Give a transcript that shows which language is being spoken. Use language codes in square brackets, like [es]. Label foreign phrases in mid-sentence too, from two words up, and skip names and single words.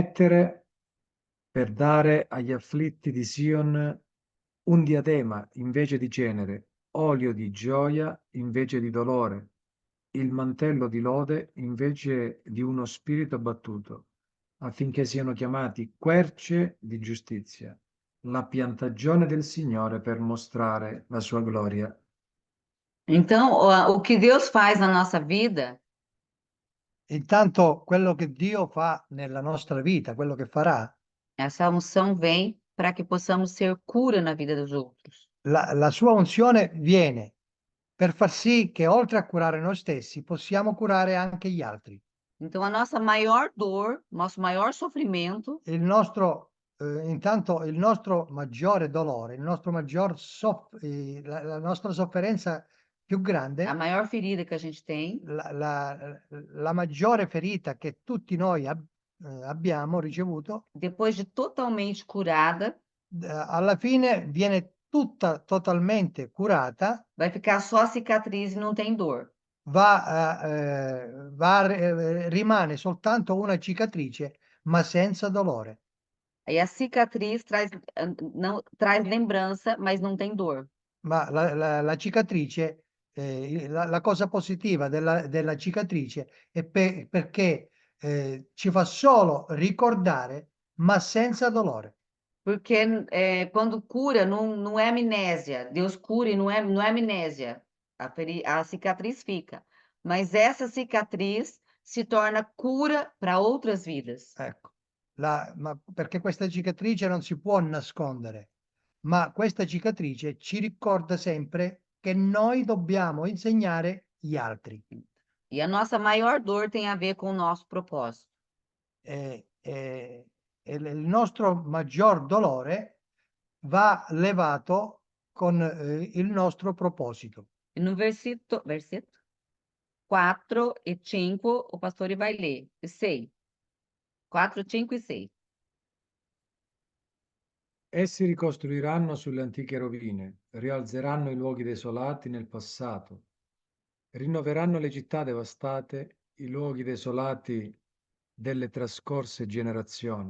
[it] dare agli afflitti di Sion un diadema invece di cenere, olio di gioia invece di dolore, il mantello di lode invece di uno spirito abbattuto, affinché siano chiamati querce di giustizia, la piantagione del Signore per mostrare la sua gloria. [pt] Então, o que Deus faz na nossa vida [it] Intanto quello che Dio fa nella nostra vita, quello che farà, [pt] essa unção vem para que possamos ser cura na vida dos outros. [it] la sua unzione viene per far sì che oltre a curare noi stessi possiamo curare anche gli altri. [pt] Então, a nossa maior dor, nosso maior sofrimento [it] Intanto il nostro maggiore dolore, il nostro la nostra sofferenza più grande, [pt] a maior ferida que a gente tem, [it] la maggiore ferita che tutti noi abbiamo ricevuto, [pt] depois de totalmente curada, [it] alla fine viene tutta totalmente curata, [pt] vai ficar só cicatriz e não tem dor. [it] rimane soltanto una cicatrice, ma senza dolore. [pt] Aí a cicatriz traz, não, traz lembrança, mas não tem dor. [it] Ma la cicatrice, la cosa positiva della cicatrice è perché ci fa solo ricordare, ma senza dolore. [pt] Porque quando cura, não é amnésia. Deus cura e não é amnésia. A cicatriz fica. Mas essa cicatriz se torna cura para outras vidas. [it] Ecco, ma perché questa cicatrice non si può nascondere, ma questa cicatrice ci ricorda sempre che noi dobbiamo insegnare gli altri. [pt] E a nossa maior dor tem a ver com o nosso propósito. [it] Il nostro maggior dolore va levato con il nostro proposito. [pt] E no versículo 4 e 5, o pastor vai ler. E 6. 4, 5 e 6. [it] Essi ricostruiranno sulle antiche rovine, rialzeranno i luoghi desolati nel passato, rinnoveranno le città devastate, i luoghi desolati delle trascorse generazioni.